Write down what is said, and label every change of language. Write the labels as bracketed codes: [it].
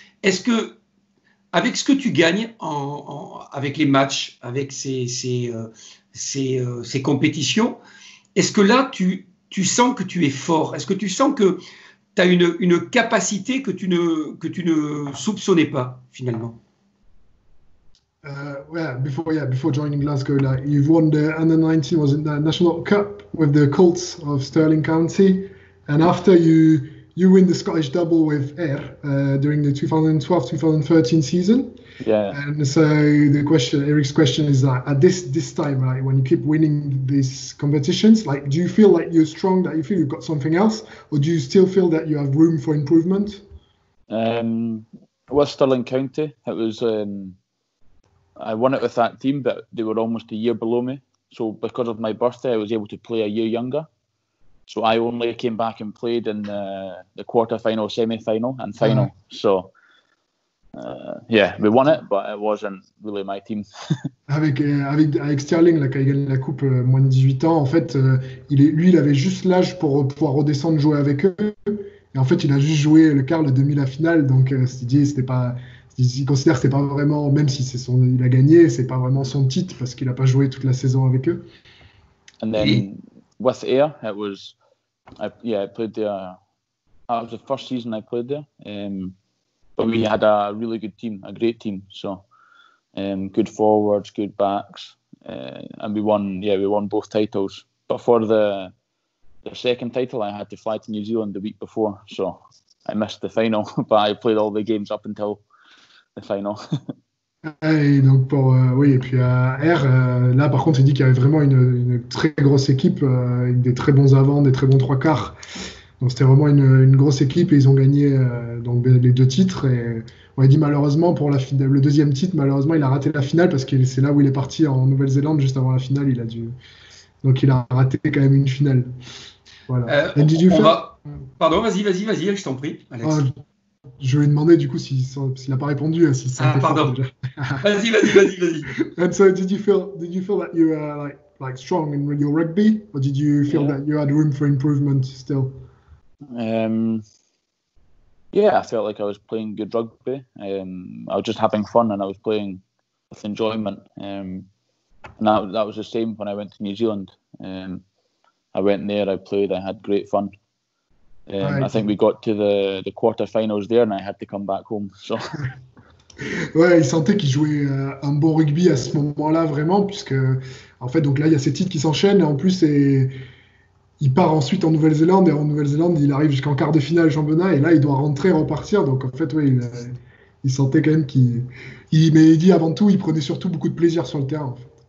[fr] Est-ce que, avec ce que tu gagnes avec les matchs, avec ces compétitions, est-ce que là tu sens que tu es fort? Est-ce que tu sens que tu as une capacité que tu ne soupçonnais pas finalement? [en] Before joining Glasgow, you've won the under-19, was it the National Cup with the Colts of Stirling County, and after you win the Scottish double with Ayr during the 2012-2013 season. Yeah. And so Eric's question is that at this time, like when you keep winning these competitions, like do you feel like you're strong, that you feel you've got something else, or do you still feel that you have room for improvement? With Stirling County, it was. I won it with that team, but they were almost a year below me. So because of my birthday, I was able to play a year younger. So I only came back and played in the quarter-final, semi-final, and final. So, we won it, but it wasn't really my team. [fr] Avec Stirling, là, quand il gagne la coupe moins de 18 ans, en fait, il avait juste l'âge pour pouvoir redescendre jouer avec eux. Et en fait, il a juste joué le quart, le demi, la finale. Donc, il considère que c'était pas vraiment, même si il a gagné, c'est pas vraiment son titre parce qu'il a pas joué toute la saison avec eux. [en] And then with Ayr, it was, I played there. That was the first season I played there. But we had a really good team, a great team. So good forwards, good backs, and we won both titles. But for the second title, I had to fly to New Zealand the week before, so I missed the final. But I played all the games up until the final. [fr] Et donc et puis à Ayr, là par contre il dit qu'il y avait vraiment une très grosse équipe, avec des très bons avants, des très bons trois quarts. Donc c'était vraiment une grosse équipe et ils ont gagné donc les deux titres. Et on a dit malheureusement pour le deuxième titre, malheureusement il a raté la finale parce que c'est là où il est parti en Nouvelle-Zélande juste avant la finale. Donc il a raté quand même une finale. Voilà. Pardon, vas-y, je t'en prie, Alex. Je lui ai demandé du coup s'il n'a pas répondu. Si pardon. Vas-y. [en] And so did you feel that you were like like strong in your rugby, or did you feel that you had room for improvement still? Yeah, I felt like I was playing good rugby. I was just having fun and I was playing with enjoyment. And that was the same when I went to New Zealand. I went there, I played, I had great fun. I think we got to the quarter-finals there and I had to come back home. So. [fr] Ouais, il sentait qu'il jouait un bon rugby à ce moment-là, vraiment, puisque, en fait, donc là, il y a ces titres qui s'enchaînent, et en plus, il part ensuite en Nouvelle-Zélande, et en Nouvelle-Zélande, il arrive jusqu'en quart de finale championnat, et là, il doit rentrer, repartir, donc en fait, oui, il sentait quand même mais il dit avant tout, il prenait surtout beaucoup de plaisir sur le terrain, en fait.